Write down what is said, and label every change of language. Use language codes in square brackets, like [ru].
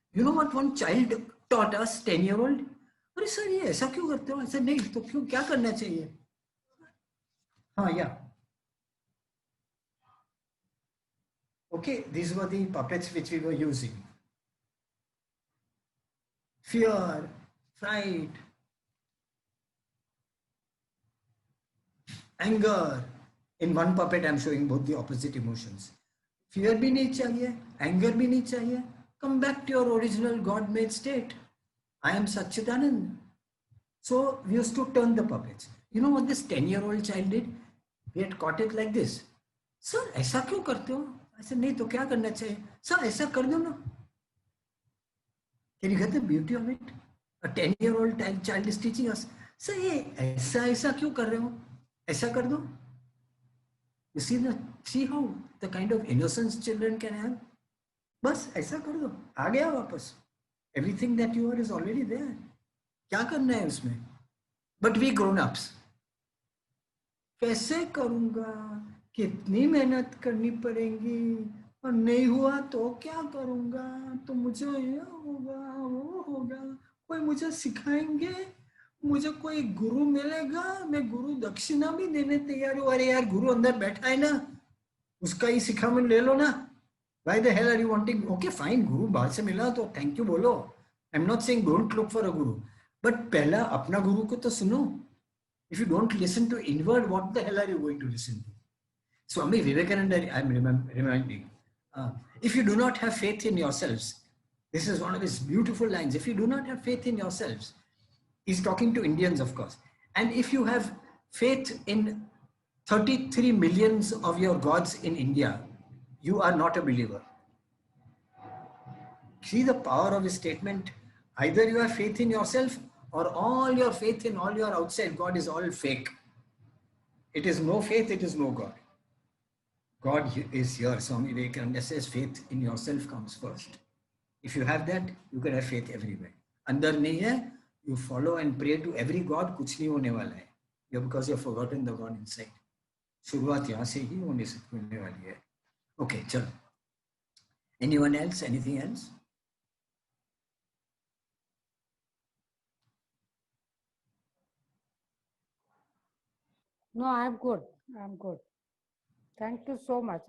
[en] You know what one child taught us, 10-year-old? [hi] अरे sir ये ऐसा क्यों करते हो? ऐसा नहीं तो क्यों, क्या करना चाहिए? हाँ, [en] yeah. Okay, these were the puppets which we were using. Fear, fright, anger. In one puppet, I'm showing both the opposite emotions. Fear [hi] bhi nahi chahiye, anger bhi nahi chahiye. [en] Come back to your original God-made state. I am Satchidanand. So we used to turn the puppets. You know what this 10-year-old child did? We had caught it like this. [hi] Sir, ऐसा क्यों करते हो? ऐसा नहीं तो क्या करना चाहिए? Sir, ऐसा कर दो ना. [en] Can you get the beauty of it? A 10-year-old child is teaching us. [hi] Sir, ये ऐसा क्यों कर रहे हो? ऐसा कर दो. [en] You see how the kind of innocence children can have? [hi] बस ऐसा कर दो. आ गया वापस. [en] Everything that you are is already there. [hi] क्या करना है उसमें? [en] But we grown-ups. [hi] कैसे करूँगा? कितनी मेहनत करनी पड़ेगी? और नहीं हुआ तो क्या करूँगा? तो मुझे ये होगा, वो होगा. कोई मुझे सिखाएंगे? मुझे कोई गुरु मिलेगा? मैं गुरु दक्षिणा भी देने तैयार हूँ. अरे यार, गुरु अंदर बैठा है ना, उसका ही सिखावन ले लो ना. [en] Why the hell are you wanting? Okay, fine, [hi] गुरु बाहर से मिला तो [en] thank you [hi] बोलो. [en] I'm not saying don't look for a guru, but [hi] पहला अपना गुरु को तो सुनो. [en] If you don't listen to inward, what the hell are you going to listen to? Swami Vivekananda, I'm reminding. If you do not have faith in yourselves, this is one of his beautiful lines. If you do not have faith in yourselves, he's talking to Indians, of course. And if you have faith in 33 millions of your gods in India, you are not a believer. See the power of his statement. Either you have faith in yourself or all your faith in all your outside God is all fake. It is no faith, it is no God. God is here. Swami Vivekananda says faith in yourself comes first. If you have that, you can have faith everywhere. [hi] अंदर नहीं है, [en] you follow and pray to every God, [hi] कुछ नहीं होने वाला है. [en] Because you have forgotten the God inside. [hi] शुरुआत यहाँ से ही होने वाली है. [en] Okay, [hi] चलो. [en] Anyone else? Anything else? No, I'm good. I'm good. Thank you so much.